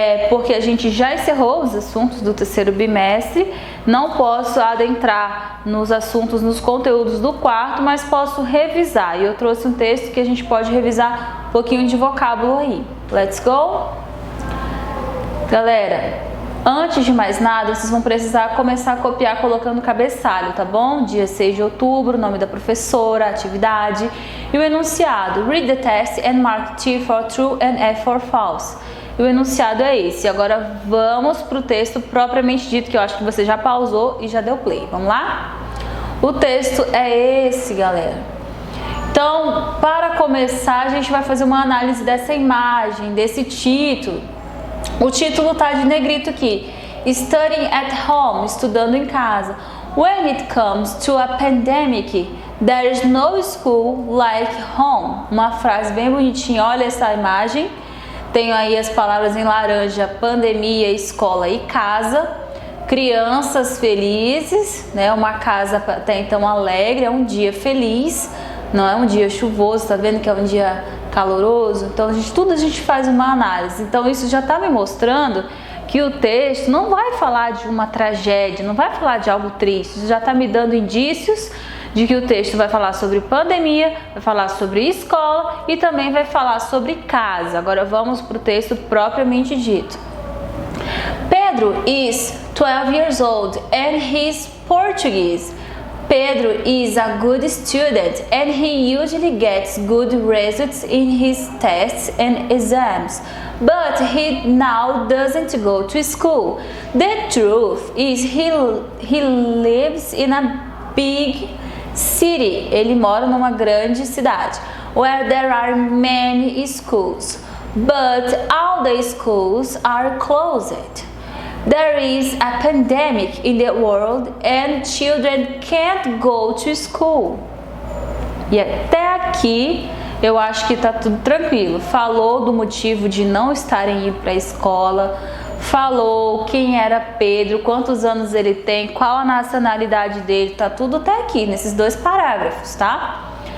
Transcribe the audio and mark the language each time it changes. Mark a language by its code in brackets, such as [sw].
[pt] Porque a gente já encerrou os assuntos do terceiro bimestre, não posso adentrar nos assuntos, nos conteúdos do quarto, mas posso revisar. E eu trouxe um texto que a gente pode revisar um pouquinho de vocábulo aí. [en] Let's go? [pt] Galera, antes de mais nada, vocês vão precisar começar a copiar colocando o cabeçalho, tá bom? Dia 6 de outubro, nome da professora, atividade e o enunciado. [en] Read the test and mark T for true and F for false. [pt] E o enunciado é esse. Agora vamos para o texto propriamente dito, que eu acho que você já pausou e já deu play. Vamos lá? O texto é esse, galera. Então, para começar, a gente vai fazer uma análise dessa imagem, desse título. O título tá de negrito aqui. [en] Studying at home, [pt] estudando em casa. [en] When it comes to a pandemic, there is no school like home. [pt] Uma frase bem bonitinha, olha essa imagem. Tenho aí as palavras em laranja, pandemia, escola e casa. Crianças felizes, né? Uma casa até então alegre, é um dia feliz, não é um dia chuvoso, tá vendo que é um dia caloroso? Então tudo a gente faz uma análise. Então isso já tá me mostrando que o texto não vai falar de uma tragédia, não vai falar de algo triste, isso já tá me dando indícios de que o texto vai falar sobre pandemia, vai falar sobre escola e também vai falar sobre casa. Agora vamos para o texto propriamente dito. [en] Pedro is 12 years old and he's Portuguese. Pedro is a good student and he usually gets good results in his tests and exams, but he now doesn't go to school. The truth is he lives in a big city. [pt] Ele mora numa grande cidade [en] where there are many schools, but all the schools are closed. There is a pandemic in the world and children can't go to school. [pt] E até aqui eu acho que tá tudo tranquilo. Falou do motivo de não estarem indo para a escola, falou quem era Pedro, quantos anos ele tem, qual a nacionalidade dele, tá tudo até aqui nesses dois parágrafos, tá?